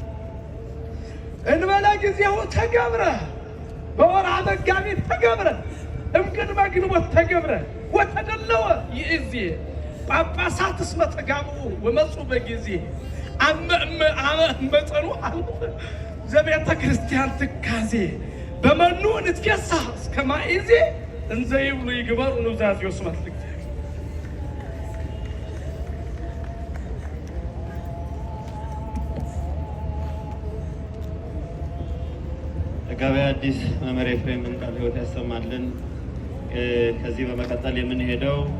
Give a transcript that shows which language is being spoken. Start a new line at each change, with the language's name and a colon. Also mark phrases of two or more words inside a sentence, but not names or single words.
Geez: እንበለ ጊዜው ተገብረ በወርሃ መጋቢት ተገብረ እምቅድመ ግንቦት ተገብረ ወተደለወ ይእዜ ጳጳሳት እስመ ተጋብኡ ወመፁ በጊዜ አመ እመጠኑ ሀለፈ ዘቤተ ክርስቲያን ትካዜ በመኑ ንትፌሳህ እስከ ማእዜ እንዘ ይብሉ ይግበሩ ኑዛዜ ወስብሐት ለእግዚአብሔር።
Amharic: መጋቤ ሐዲስ መምህር ኤፍሬምን ቃለ ሕይወት ያሰማልን። ከዚህ በመቀጠል የምንሄደው